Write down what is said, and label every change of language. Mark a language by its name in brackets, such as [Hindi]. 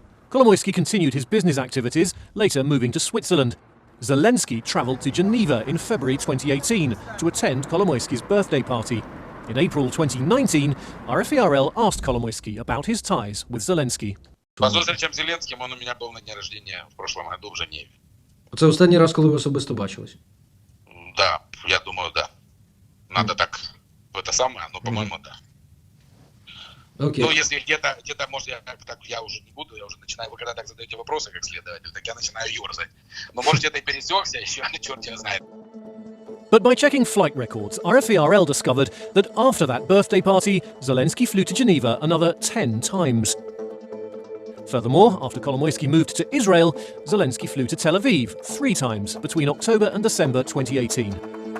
[English] Kolomoisky continued his business activities, later moving to Switzerland. Zelensky travelled to Geneva in February 2018 to attend Kolomoisky's birthday party. In April 2019, RFERL asked Kolomoisky about his ties with Zelensky. [Ukrainian] По зустрічам з Зеленським, він у мене був на дні [Russian] рождения в прошлом году [Ukrainian] в Женеві. Це останній раз, коли ви особисто бачились? [Russian] Да, я думаю, да. Надо так, это самое, но, по-моему, да. [English] Okay. [Russian] Ну, если где-то, может, я уже не буду, я уже начинаю, вы когда так задаете вопросы, как следователь, так я начинаю ерзать. Но, может, где-то и пересекся, еще черт его знает. [English] But by checking flight records, RFERL discovered that after that birthday party, Zelensky flew to Geneva another 10 times. Furthermore, after Kolomoisky moved to Israel, Zelensky flew to Tel Aviv 3 times between October and December 2018.